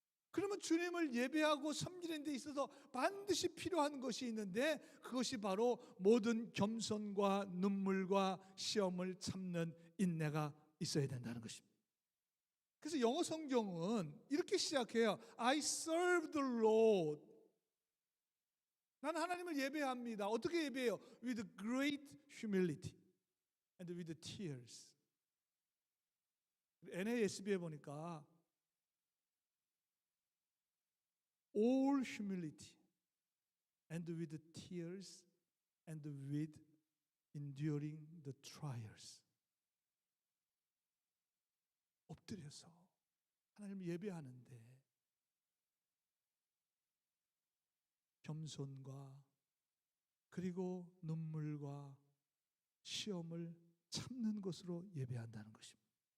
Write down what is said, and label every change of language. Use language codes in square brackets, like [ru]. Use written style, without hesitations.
[ko] 그러면 주님을 예배하고 섬기는 데 있어서 반드시 필요한 것이 있는데 그것이 바로 모든 겸손과 눈물과 시험을 참는 인내가 있어야 된다는 것입니다. 그래서 영어 성경은 이렇게 시작해요. [en] I serve the Lord. [ko] 나는 하나님을 예배합니다. 어떻게 예배해요? [en] With great humility and with tears. [ko] NASB에 보니까 [en] all humility and with tears and with enduring the trials. [ko] 엎드려서 하나님을 예배하는데 겸손과 그리고 눈물과 시험을 참는 것으로 예배한다는 것입니다.